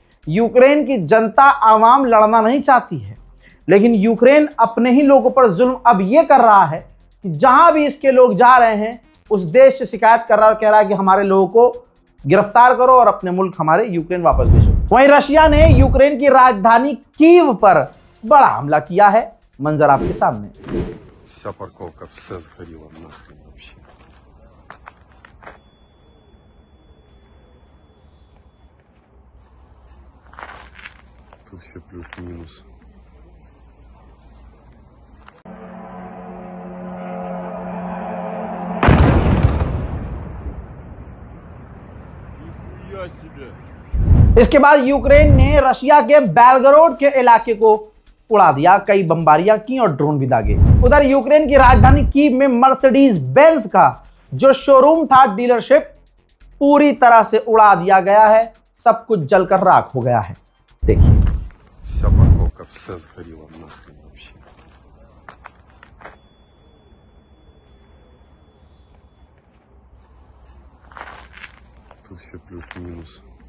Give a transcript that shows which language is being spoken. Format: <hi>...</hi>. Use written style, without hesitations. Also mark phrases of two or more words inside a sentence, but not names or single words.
<hi>यूक्रेन की जनता आवाम लड़ना नहीं चाहती है, लेकिन यूक्रेन अपने ही लोगों पर जुल्म अब यह कर रहा है कि जहां भी इसके लोग जा रहे हैं उस देश से शिकायत कर रहा है और कह रहा है कि हमारे लोगों को गिरफ्तार करो और अपने मुल्क हमारे यूक्रेन वापस भेजो। वहीं रशिया ने यूक्रेन की राजधानी कीव पर बड़ा हमला किया है। मंजर आपके सामने।</hi> <ru>Вся парковка, все сгорело нахрен вообще. Тут еще плюс-минус. Нихуя себе!</ru> <hi>इसके बाद यूक्रेन ने रशिया के बेलगरोड के इलाके को उड़ा दिया, कई बमबारियां की और ड्रोन भी दागे। उधर यूक्रेन की राजधानी कीव में मर्सिडीज बेंज का जो शोरूम था, डीलरशिप, पूरी तरह से उड़ा दिया गया है। सब कुछ जलकर राख हो गया है। देखिए,</hi> <ru>Вся парковка, все сгорело нахрен вообще. Тут еще плюс-минус.</ru>